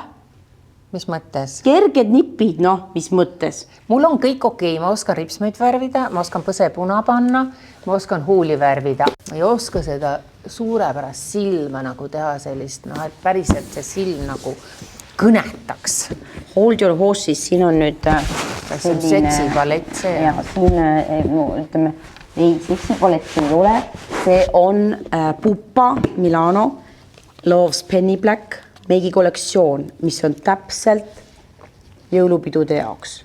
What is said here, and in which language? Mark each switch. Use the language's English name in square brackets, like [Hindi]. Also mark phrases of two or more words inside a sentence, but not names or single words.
[Estonian] Mis mõttes? Kerged nipid, noh, mis mõttes? Mul on kõik okei, ma oskan ripsmeid värvida, ma oskan põsepuna panna, ma oskan huuli värvida. Ma ei oska seda suurepärast silma nagu teha sellist, noh, et päriselt see silm nagu kõnetaks. [English] Hold your horses, [Estonian] siin on nüüd seksipalett see. Ja, ütleme, ei, seksipalett ei ole. See on Pupa Milano Loves Penny Black meigi kollektsioon, mis on täpselt jõulupidude jaoks.